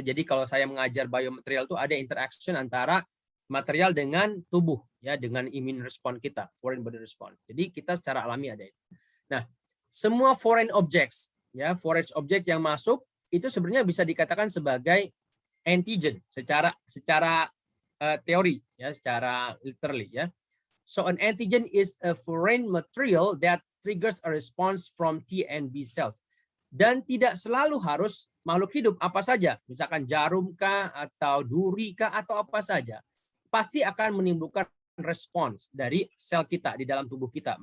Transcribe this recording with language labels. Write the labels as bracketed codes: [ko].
[id] Jadi kalau saya mengajar biomaterial itu ada interaction antara material dengan tubuh, ya, dengan [en] immune response [id] kita, [en] foreign body response. [id] Jadi kita secara alami ada itu. Nah, semua [en] foreign objects, [id] ya, [en] foreign object [id] yang masuk itu sebenarnya bisa dikatakan sebagai antigen secara teori, ya, secara [en] literally, [id] ya. [en] So an antigen is a foreign material that triggers a response from T and B cells. [id] Dan tidak selalu harus makhluk hidup apa saja, misalkan jarum kah atau duri kah atau apa saja, pasti akan menimbulkan respons dari sel kita di dalam tubuh kita.